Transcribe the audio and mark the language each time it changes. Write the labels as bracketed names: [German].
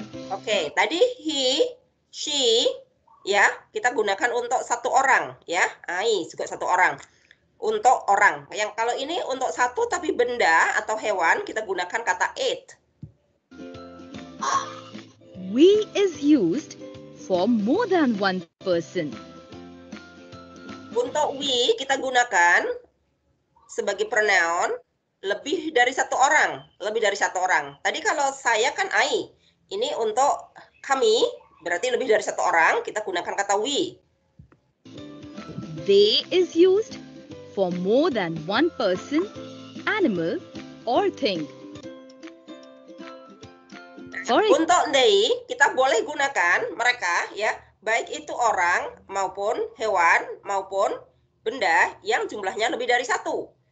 [Indonesian] Oke, tadi he, she, ya, kita gunakan untuk satu orang, ya. I juga satu orang. Untuk orang. Yang kalau ini untuk satu tapi benda atau hewan, kita gunakan kata it. [English] We is used for more than one person. [Indonesian] Untuk we kita gunakan sebagai pronoun lebih dari satu orang, lebih dari satu orang. Tadi kalau saya kan I, ini untuk kami berarti lebih dari satu orang, kita gunakan kata we. [English] They is used for more than one person, animal, or thing. [Indonesian] Untuk they, kita boleh gunakan mereka ya, baik itu orang maupun hewan maupun benda yang jumlahnya lebih dari satu.